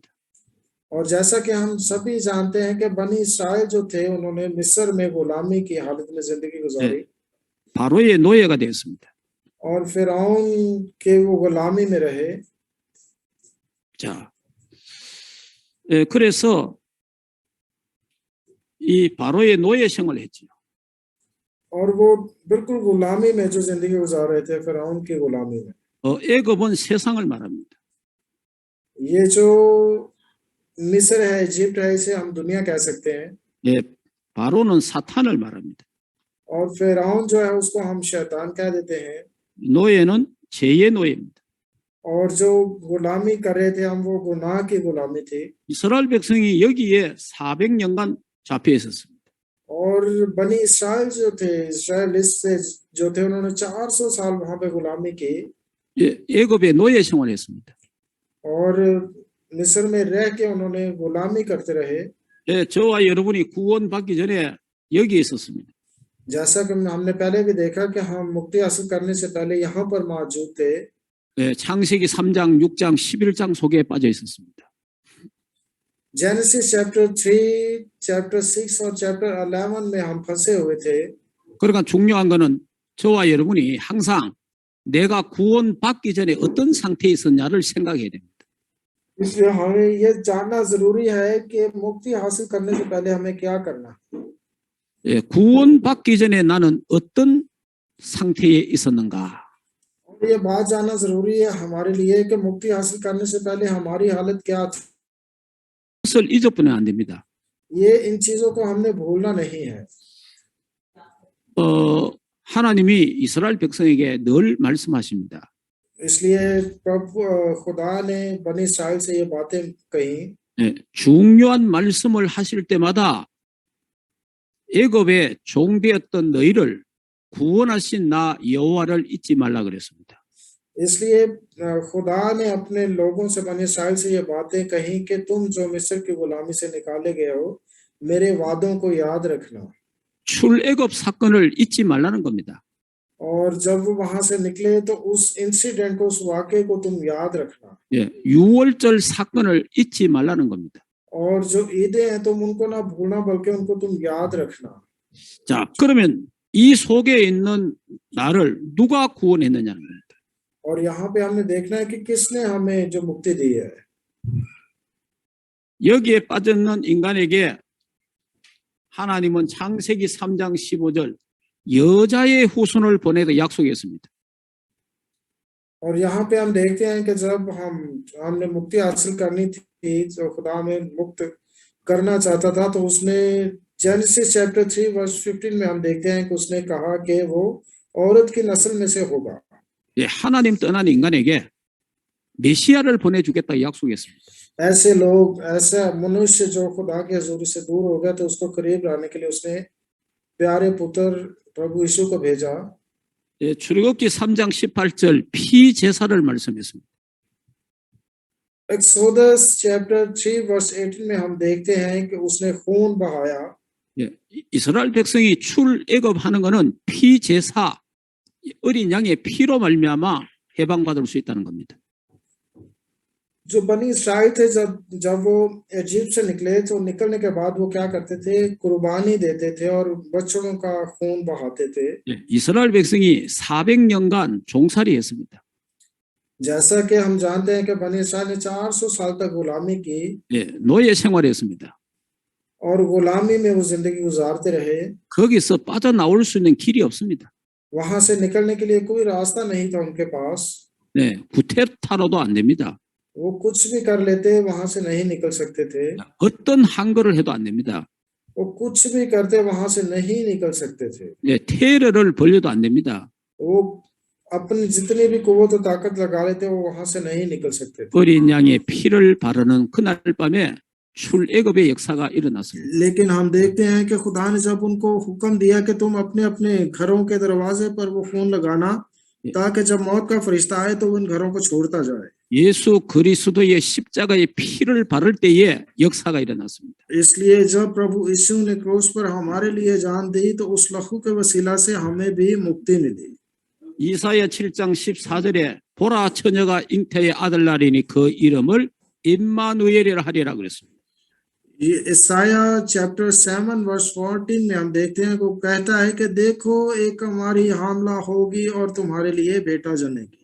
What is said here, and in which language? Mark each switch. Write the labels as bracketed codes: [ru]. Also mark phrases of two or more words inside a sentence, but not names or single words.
[hi] और जैसा कि हम सभी जानते हैं कि बनी इस्राएल जो थे उन्होंने मिस्र में गुलामी की हालत में जिंदगी गुजारी [ko] 바로의 노예가 되었습니다. [hi] और फिरौन के वो गुलामी में रहे। [ko] 자, 그래서 이 바로의 노예 생활을 했죠. [hi] और वो बिल्कुल गुलामी में जो जिंदगी गुजार रहे थे, फिरौन की गुलामी में। [ko] 애굽은 세상을 말합니다. [hi] ये जो मिस्र है, इजिप्ट है, इसे हम दुनिया कह सकते हैं। [ko] 예, 바로는 사탄을 말합니다. [hi] और फिरौन जो है उसको हम शैतान कह देते हैं। [ko] 노예는 죄의 노예입니다. [hi] और जो गुलामी कर रहे थे हम, वो गुनाह की गुलामी थी। [ko] 이스라엘 백성이 여기에 400년간 잡혀 있었습니다. [hi] और बनी इस्राएल जो थे, इस्राएलिस्ट से जो थे, उन्होंने 400 साल वहां पे गुलामी की। [ko] 애굽에 노예 생활했습니다. [hi] और मिस्र में रह के उन्होंने गुलामी करते रहे। [ko] 예, 저와 여러분이 구원받기 전에 여기 있었습니다. [hi] जैसा कि हमने पहले भी देखा कि हम मुक्ति हासिल करने से पहले यहाँ पर मौजूद थे। [ko] 예, 창세기 3장, 6장, 11장 속에 빠져 있었습니다. [hi] जेनेसिस चैप्टर 3, चैप्टर 6 और चैप्टर 11 में हम फंसे हुए थे। [ko] 그러니까 중요한 거는 저와 여러분이 항상 내가 구원받기 전에 어떤 상태에 있었냐를 생각해야 됩니다. [hi] इसलिए हमें ये जानना जरूरी है कि मुक्ति हासिल करने से पहले हमें क्या करना। [ko] 예, 구원받기 전에 나는 어떤 상태에 있었는가? [hi] और ये बात जानना जरूरी है हमारे लिए कि मुक्ति हासिल करने से पहले हमारी हालत क्या थी। [ko] 그것을 잊어버리면 안 됩니다. [hi] ये इन चीजों को हमने भूलना नहीं है। [ko] 하나님이 이스라엘 백성에게 늘 말씀하십니다. [hi] इसलिए प्रभु खुदा ने बनी इस्राएल से ये बातें कही। [ko] 예, 중요한 말씀을 하실 때마다 애굽의 종되었던 너희를 구원하신 나 여호와를 잊지 말라 그랬습니다. [hi] इसलिए खुदा ने अपने लोगों से, बनी इस्राएल से ये बातें कही कि तुम जो मिस्र की गुलामी से निकाले गए हो, मेरे वादों को याद रखना। [ko] 출애굽 사건을 잊지 말라는 겁니다. [hi] और जब वो वहां से निकले तो उस इंसिडेंट को, उस वाक़े को तुम याद रखना। [ko] 예, 유월절 사건을 잊지 말라는 겁니다. [hi] और जो ईदें हैं तुम उनको ना भूलना, बल्कि उनको तुम याद रखना। [ko] 자, 그러면 이 속에 있는 나를 누가 구원했느냐는 겁니다. [hi] और यहाँ पे हमने देखना है कि किसने हमें जो मुक्ति दी है। [ko] 여기에 빠졌는 인간에게 하나님은 창세기 3장 15절 여자의 후손을 보내다 약속했습니다. [hi] और यहाँ पे हम देखते हैं कि जब हमने मुक्ति हासिल करनी थी, जो खुदा हमें मुक्त करना चाहता था, तो उसने जेनेसिस चैप्टर 3 वर्स 15 में हम देखते हैं कि उसने कहा कि वो औरत की नस्ल में से होगा। [ko] 예, 하나님 떠난 인간에게 메시아를 보내주겠다 약속했습니다. [hi] ऐसे लोग, ऐसा मनुष्य जो खुदा की हजूरी से दूर हो गया, तो उसको करीब लाने के लिए उसने प्यारे पुत्र प्रभु यीशु को भेजा। [ko] 예, 출애굽기 3장 18절 피제사를 말씀했습니다. [hi] एक्सोडस चैप्टर 3 वर्स 18 में हम देखते हैं कि उसने खून बहाया। [ko] 예, 이스라엘 백성이 출애굽하는 것은 피제사, 어린 양의 피로 말미암아 해방받을 수 있다는 겁니다. [hi] जो बनी इस्राएल थे, जब वो इजिप्ट से निकले, तो निकलने के बाद वो क्या करते थे, कुर्बानी देते थे और बच्चों का खून बहाते थे। [ko] 예, 이스라엘 백성이 400년간 종살이했습니다. [hi] जैसा कि हम जानते हैं कि बनी इस्राएल ने 400 साल तक गुलामी की। [ko] 예, 노예 생활했습니다. [hi] और गुलामी में वो जिंदगी गुजारते रहे। [ko] 거기서 빠져나올 수 있는 길이 없습니다. [hi] वहां से निकलने के लिए कोई रास्ता नहीं था उनके पास। [ko] 네, 구테타로도 안 됩니다. [hi] वो कुछ भी कर लेते, वहां से नहीं निकल सकते थे। [ko] 어떤 한거를 해도 안 됩니다. [hi] वो कुछ भी करते वहां से नहीं निकल सकते थे। [ko] 예, 테러를 벌려도 안 됩니다. [hi] वो अपनी जितनी भी कुव्वत और ताकत लगा लेते वो वहां से नहीं निकल सकते थे। [ko] 어린 양의 피를 바르는 그날 밤에 출애굽의 역사가 일어났습니다. [hi] लेकिन हम देखते हैं कि खुदा ने जब उनको हुक्म दिया कि तुम अपने अपने घरों के दरवाजे पर वो खून लगाना, ताकि जब मौत का फरिश्ता आए तो उन घरों को छोड़ता जाए। [ko] 예수 그리스도의 십자가의 피를 바를 때에 역사가 일어났습니다. [hi] इसलिए जब प्रभु यीशु ने क्रूस पर हमारे लिए जान दी तो उस लहू के वसीला से हमें भी मुक्ति मिली। [ko] 이사야 7장 14절에 보라 처녀가 잉태의 아들 낳으리니 그 이름을 임마누엘이라 하리라 그랬습니다. [hi] ये ईसाया चैप्टर 7 वर्स 14 में हम देखते हैं वो कहता है कि देखो एक हमारी हामला होगी और तुम्हारे लिए बेटा जनेगी।